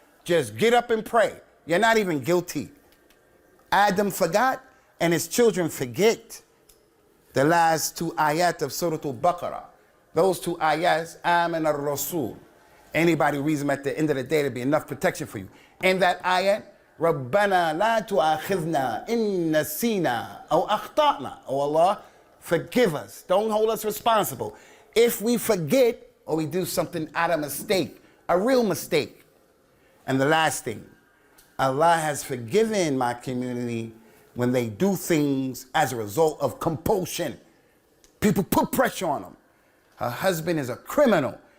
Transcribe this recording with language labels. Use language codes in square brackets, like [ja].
[en] Just get up and pray. You're not even guilty. Adam forgot and his children forget. The last two ayat of Surah Al-Baqarah. Those two ayats, Amin al-Rasul. Anybody reads them at the end of the day, there'll be enough protection for you. In that ayat, [ar] رَبَّنَا لَا تُؤَاخِذْنَا إِن نَسِينَا أَوْ أَخْطَأْنَا. [en] Oh Allah, forgive us. Don't hold us responsible. If we forget or we do something out of mistake, a real mistake. And the last thing, Allah has forgiven my community when they do things as a result of compulsion. People put pressure on them. Her husband is a criminal.